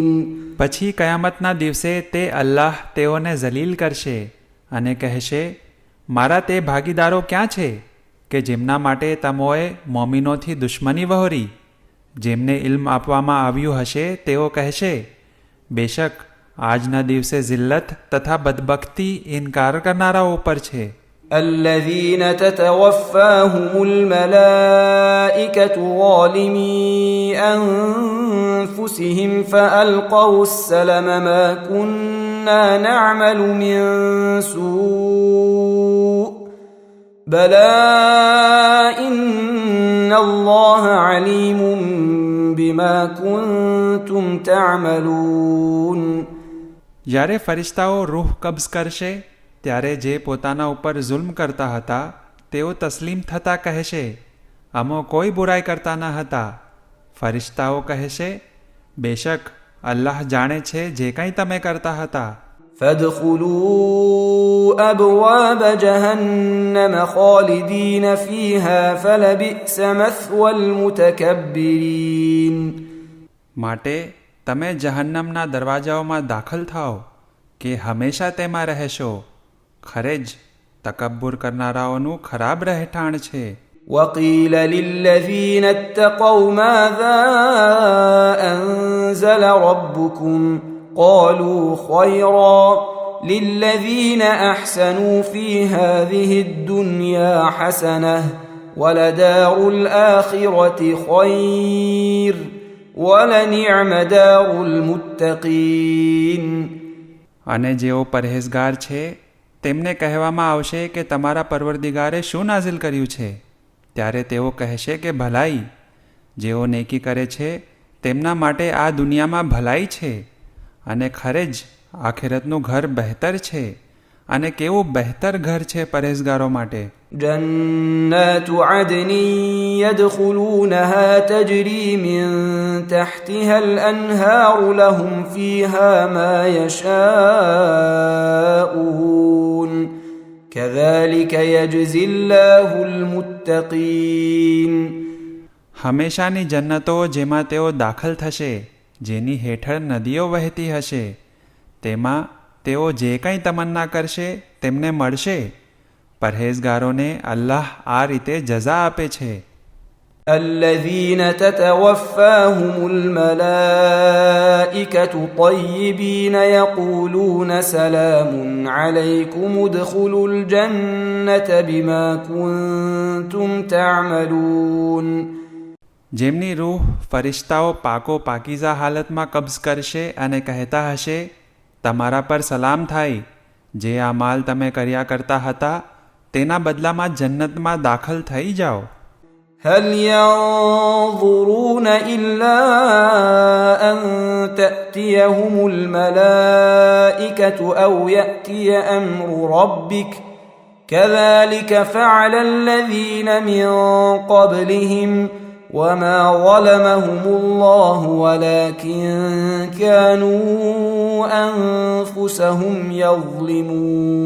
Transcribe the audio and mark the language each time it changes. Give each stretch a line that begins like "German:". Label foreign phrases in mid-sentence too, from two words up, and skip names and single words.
Gujarati: પછી કયામતના દિવસે તે અલ્લાહ તેઓને જલીલ કરશે અને કહેશે, મારા તે ભાગીદારો ક્યાં છે કે જેમના માટે તમોએ મોમીનોથી દુશ્મની વહોરી? જેમને ઇલ્મ આપવામાં આવ્યું હશે તેઓ કહેશે, બેશક આજના દિવસે જિલ્લત તથા બદબખ્તી ઇનકાર કરનારાઓ ઉપર છે.
Arabic: الذين تتوفاهم الملائكة ظالمي أنفسهم فألقوا السلم ما كنا نعمل من سوء بلى إن الله عليم بما كنتم تعملون.
Gujarati: જ્યારે ફરિશ્તાઓ રૂહ કબ્ઝ કરશે ત્યારે જે પોતાના ઉપર જુલ્મ કરતા હતા તેઓ તસ્લીમ થતા કહેશે, અમો કોઈ બુરાઈ કરતા ન હતા. ફરિશ્તાઓ કહેશે, બેશક અલ્લાહ જાણે છે જે કંઈ તમે કરતા હતા.
Arabic: فادخلوا أبواب جهنم خالدين فيها فلبئس مثوى المتكبرين.
Gujarati: માટે તમે જહન્નમના દરવાજાઓમાં દાખલ થાઓ કે હંમેશા તેમાં રહેશો. ખરે જ તકબ્બુર કરનારાઓનું ખરાબ રહેઠાણ છે.
Arabic: وقيل للذين اتقوا ماذا أنزل ربكم قالوا خيرا للذين أحسنوا في هذه الدنيا حسنة ولدار الآخرة خير ولنعم دار المتقين.
Gujarati: અને જેઓ પરહેઝગાર છે તેમને કહેવામાં આવશે કે તમારા પરવરદિગારે શું નાઝિલ કર્યું છે? ત્યારે તેઓ કહેશે કે ભલાઈ. જેઓ નેકી કરે છે તેમના માટે આ દુનિયામાં ભલાઈ છે અને ખરે જ આખિરતનું ઘર બહેતર છે. અને કેવું બહેતર ઘર છે પરહેઝગારો માટે.
Arabic: جنات عدن يدخلونها تجري من تحتها الأنهار لهم فيها ما يشاءون كذلك يجزي الله المتقين.
Gujarati: હંમેશાની જન્નતો જેમાં તેઓ દાખલ થશે, જેની હેઠળ નદીઓ વહેતી હશે, તેમાં તેઓ જે કંઈ તમન્ના કરશે તેમને મળશે. પરહેઝગારોને અલ્લાહ આ રીતે જઝા આપે છે.
Arabic: الذين تتوفاهم الملائكة طيبين يقولون سلام عليكم ادخلوا الجنة بما كنتم تعملون.
Gujarati: જેમની રૂહ ફરિશ્તાઓ પાકો પાકીઝા હાલતમાં કબ્ઝ કરશે અને કહેતા હશે, તમારા પર સલામ થાય, જે આ માલ તમે કર્યા કરતા હતા તેના બદલામાં જન્નતમાં દાખલ થઈ જાઓ.
Arabic: هل ينظرون إلا أن تأتيهم الملائكة أو يأتي أمر ربك كذلك فعل الذين من قبلهم وما ظلمهم الله ولكن كانوا أنفسهم يظلمون.